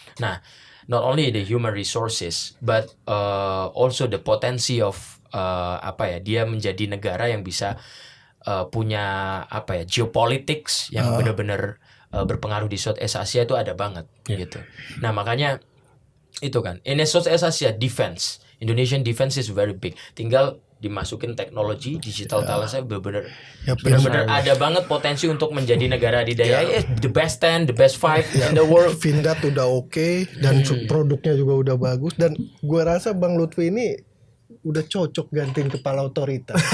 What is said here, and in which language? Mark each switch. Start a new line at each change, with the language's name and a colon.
Indonesian: Nah,
English: not only the human resources but also
Indonesian: the potensi of dia menjadi negara yang bisa punya geopolitics yang benar-benar berpengaruh di Southeast Asia itu ada banget gitu. Nah, makanya itu kan
English: in Southeast Asia defense, Indonesian defense is very big.
Indonesian: Tinggal dimasukin teknologi digital talent saya benar-benar ada banget potensi untuk menjadi negara adidaya.
English: The best 10, the best 5 in the world.
Indonesian: Vindat udah oke, dan produknya juga udah bagus, dan gua rasa Bang Lutfi ini udah cocok gantiin kepala otorita.